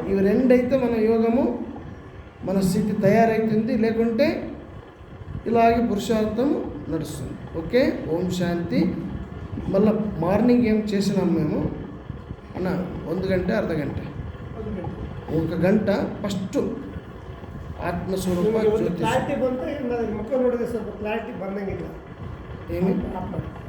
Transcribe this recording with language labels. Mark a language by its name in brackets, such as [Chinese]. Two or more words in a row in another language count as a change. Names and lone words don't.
[Telugu] ఇవి రెండైతే మన యోగము, మన స్థితి తయారవుతుంది. లేకుంటే ఇలాగే పురుషార్థం నడుస్తుంది. ఓకే, ఓం శాంతి. మళ్ళీ మార్నింగ్ ఏం చేసినాం మేము అన్న, 1 గంట అర్ధ గంట, 1 గంట [Kannada] ಫಸ್ಟ್ ಆತ್ಮಸ್ವರೂಪ ಜ್ಯೋತಿ. ಕ್ಲಾರಿಟಿ ಬಂತು, ಮುಖ ನೋಡಿದ್ರೆ ಸ್ವಲ್ಪ ಕ್ಲಾರಿಟಿ ಬಂದಂಗಿಲ್ಲ. ಏನು